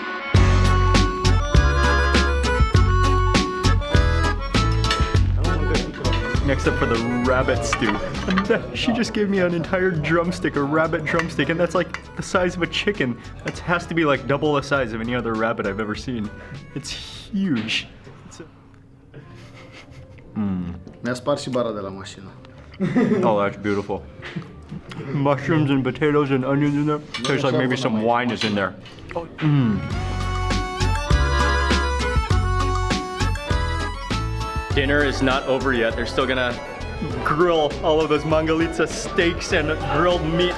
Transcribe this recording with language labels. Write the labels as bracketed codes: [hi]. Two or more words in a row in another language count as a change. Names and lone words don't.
[en] Next up for the rabbit stew. And she just gave me an entire drumstick, a rabbit drumstick, and that's like the size of a chicken. That has to be like double the size of any other rabbit I've ever seen. It's huge. [ro] Mi-a spart și bara de la mașină. [en] Oh, that's beautiful. Mushrooms and potatoes and onions in there. Tastes like maybe some wine is in there. Oh, Dinner is not over yet. They're still gonna grill all of those Mangalica steaks and grilled meat.